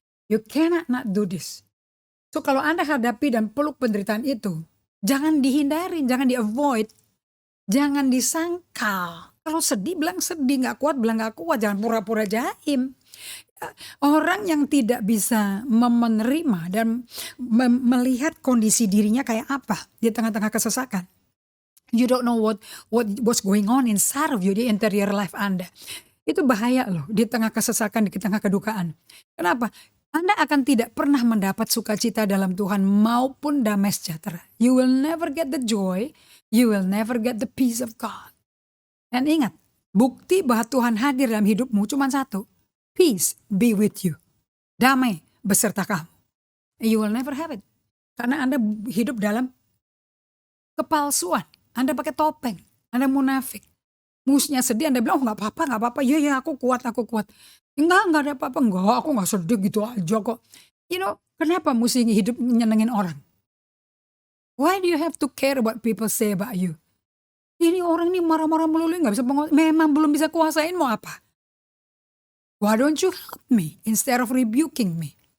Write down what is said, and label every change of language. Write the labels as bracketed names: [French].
[English] You cannot not do this. [Indonesian] So kalau Anda hadapi dan peluk penderitaan itu, jangan dihindarin, jangan di-avoid, jangan disangkal. Kalau sedih bilang sedih, gak kuat bilang gak kuat, jangan pura-pura jaim. Orang yang tidak bisa menerima dan melihat kondisi dirinya kayak apa di tengah-tengah kesesakan. [English] You don't know what's going on inside of you, [Indonesian] di interior life Anda. Itu bahaya loh di tengah kesesakan, di tengah kedukaan. Kenapa? Anda akan tidak pernah mendapat sukacita dalam Tuhan maupun damai sejahtera. [English] You will never get the joy, you will never get the peace of God. [Indonesian] Dan ingat, bukti bahwa Tuhan hadir dalam hidupmu cuma satu. [English] Peace be with you. [Indonesian] Damai beserta kamu. [English] You will never have it. [Indonesian] Karena Anda hidup dalam kepalsuan. Anda pakai topeng, Anda munafik. Musuhnya sedih, Anda bilang, gak apa-apa. Ya aku kuat. Enggak ada apa-apa. Enggak, aku gak sedih gitu aja kok. Kenapa mesti hidup nyenengin orang? [English] Why do you have to care what people say about you? [Indonesian] Ini orang ini marah-marah melulu, gak bisa memang belum bisa kuasain, mau apa? [English] Why don't you help me instead of rebuking me?